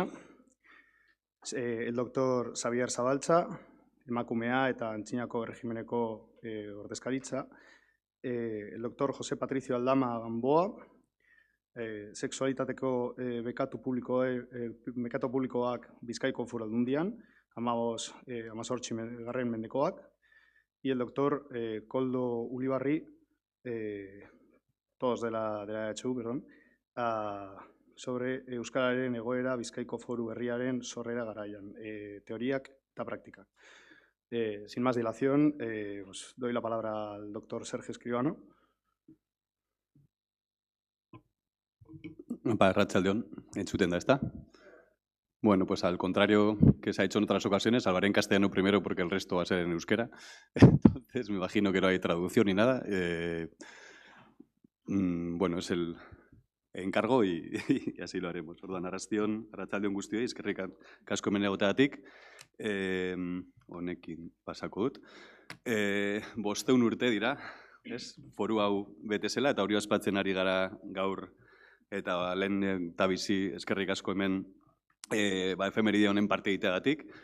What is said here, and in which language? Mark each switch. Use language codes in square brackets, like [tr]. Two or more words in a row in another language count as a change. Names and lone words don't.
[es] El doctor [eu] Xavier Zabaltza, emakumea eta antzinako erregimeneko ordezkaritza. [es] El doctor [eu] José Patricio Aldama Gamboa, sexualitateko bekatu publikoak Bizkaiko Foru Aldundian, 18 garren mendekoak, [es] y el doctor Koldo Ulibarri, todos de la EHU, perdón, sobre [eu] euskararen egoera Bizkaiko Foru Herriaren sorrera garaian, teoriak eta praktikak. [es] Sin más dilación, pues doy la palabra al doctor Sergio Escribano. [eu] Arratsaldeon, entzuten da, [es] ¿está? Bueno, pues al contrario que se ha hecho en otras ocasiones, hablaré en castellano primero porque el resto va a ser en euskera. Entonces me imagino que no hay traducción ni nada. Bueno, es el encargo y así lo haremos. [eu] Orduan, arratsaldeon guztioi, eskerrik asko hemen egoteagatik. Honekin pasako dut. 500 urte dira, ez? Foru hau bete zela eta hori ospatzen ari gara gaur. Eta lehen eta bizi eskerrik asko hemen efemeride honen parte egiteagatik.